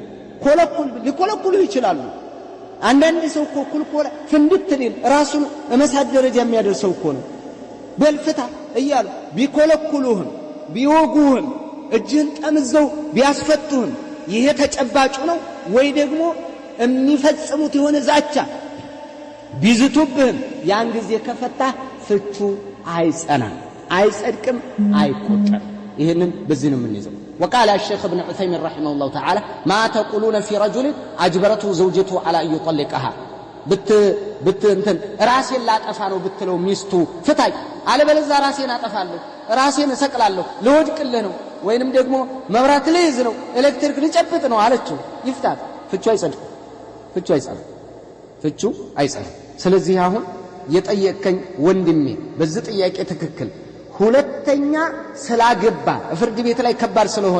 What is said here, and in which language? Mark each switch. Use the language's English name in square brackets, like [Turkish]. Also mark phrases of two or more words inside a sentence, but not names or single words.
[Amharic] ሊኮለኩሉ ይችላሉ። አንዳንድ ሰው እኮ ኩልኮላ ፍንድት ሊል ራሱን እመሳት ደረጃ የሚያደርሰው እኮ ነው። በልፍታ እያሉ ቢኮለኩሉህም ቢወጉህም እጅህን ጠምዘው ቢያስፈቱህም ይሄ ተጨባጩ ነው ወይ ደግሞ የሚፈጽሙት የሆነ ዛቻ ቢዝቱብህም ያን ጊዜ ከፈታህ ፍቹ አይጸናም፣ አይጸድቅም፣ አይቆጠርም። ይሄንን በዚህ ነው የምንይዘው። [Arabic] وقال الشيخ ابن عثيمين رحمه الله تعالى ما تقولون في رجل أجبرته زوجته على أن يطلقها [Amharic] እንትን ራሴን ላጠፋ ነው ብትለው ሚስቱ ፍታኝ አለበለዚያ ራሴን አጠፋለሁ ራሴን እሰቅላለሁ ልወድቅልህ ነው ወይንም ደግሞ መብራት ልይዝ ነው ኤሌክትሪክ ልጨብጥ ነው አለችው። ይፍታት። ፍቹ አይጸድቅም። ፍቹ አይጸድቅም። ስለዚህ አሁን የጠየቀኝ ወንድሜ በዚህ ጥያቄ ትክክል ሁለተኛ ስላገባ ፍርድ ቤት ላይ ከባድ ስለሆነ